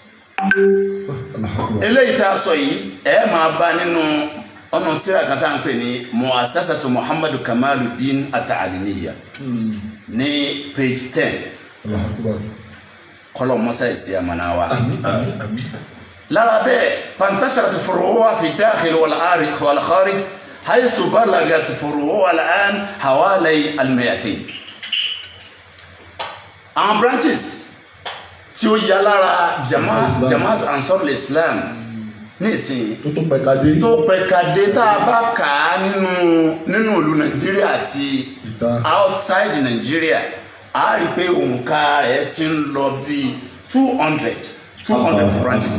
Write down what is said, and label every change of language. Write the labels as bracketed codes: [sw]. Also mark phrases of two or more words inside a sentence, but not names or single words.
[yo] eléyìí tá a sọ yìí ẹ máa bá nínú ọ̀nà tíra kan tá à ń pè ní Mu'assasatu Muhammadu Kamaluddin at-Ta'limiyya ní page 10 kọlọ mọ́sá ìsí àmànáwá. lára bẹ́ẹ̀ [ar] فانتشرت فروعها في الداخل والخارج حيث بلغت فروعها الآن حوالي الـ200. [yo] àwọn branches tí ó yà lára Jama'atu Ansarul Islam ní ìsìn tó pẹ̀kadé tá a bá kà á nínú ìlú Nàìjíríà àti outside Nigeria a rí pé òǹkà rẹ̀ ti ń lọ bí 200 branches.